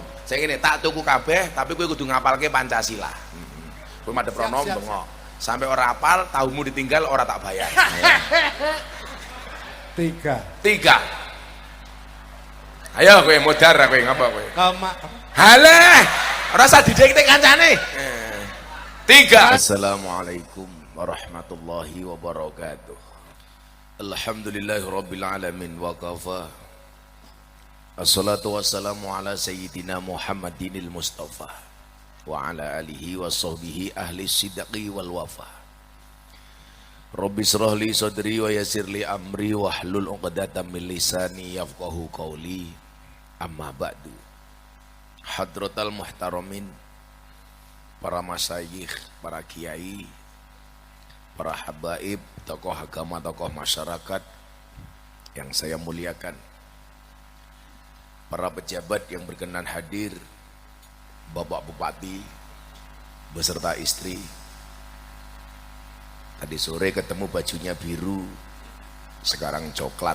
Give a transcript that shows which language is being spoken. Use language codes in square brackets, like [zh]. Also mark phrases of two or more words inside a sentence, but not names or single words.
[jv] Saya ngene, tak tuku kabeh tapi kowe kudu ngapalke Pancasila. Kowe madhep rono ndonga. Sampai ora apal, tahumu ditinggal ora tak bayar. Tiga. Ayo kowe modar kowe ngapa kowe? Halah, ora usah didikte kancane. 3. [ar] السلام عليكم ورحمة الله وبركاته. الحمد لله رب العالمين وكفى. الصلاة والسلام على سيدنا محمد المصطفى وعلى آله وصحبه أهل الصدق والوفا. رب اشرح لي صدري ويسر لي أمري واحلل عقدة من لساني يفقهوا قولي. أما بعد. حضرات المحترمين, [id] para masyayikh, para kiai, para habaib, tokoh agama, tokoh masyarakat yang saya muliakan, para pejabat yang berkenan hadir, Bapak Bupati beserta istri. Tadi sore ketemu bajunya biru, sekarang coklat.